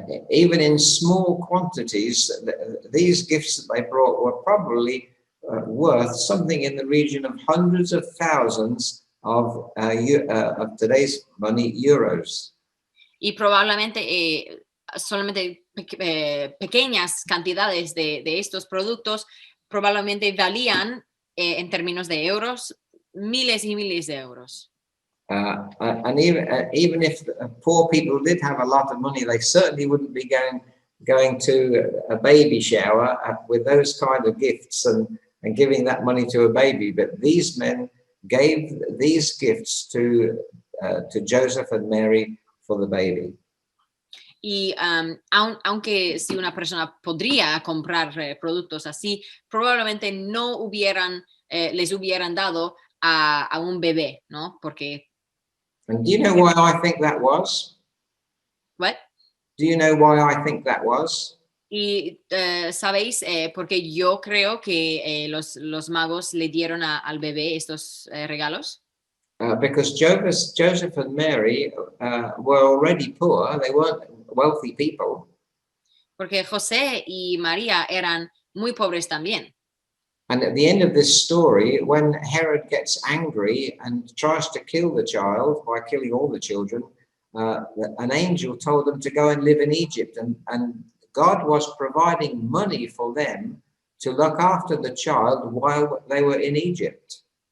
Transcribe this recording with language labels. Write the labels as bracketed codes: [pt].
[en] Even in small quantities, these gifts that they brought were probably worth something in the region of hundreds of thousands of today's money, euros. [es] Y probablemente solamente pequeñas cantidades de estos productos probablemente valían en términos de euros miles y miles de euros. [en] And even if poor people did have a lot of money, they certainly wouldn't be going to a baby shower with those kind of gifts and giving that money to a baby. But these men gave these gifts to Joseph and Mary for the baby. [es] Y aunque si una persona podría comprar productos así, probablemente no les hubieran dado a un bebé, ¿no? Porque... [en] And do you know why I think that was? What? Do you know why I think that was? [es] Y sabéis, porque yo creo que los magos le dieron al bebé estos regalos. [en] Because Joseph and Mary were already poor. They weren't wealthy people. [es] Porque José y María eran muy pobres también. [en] And at the end of this story, when Herod gets angry and tries to kill the child by killing all the children, an angel told them to go and live in Egypt. And God was providing money for them to look after the child while they were in Egypt.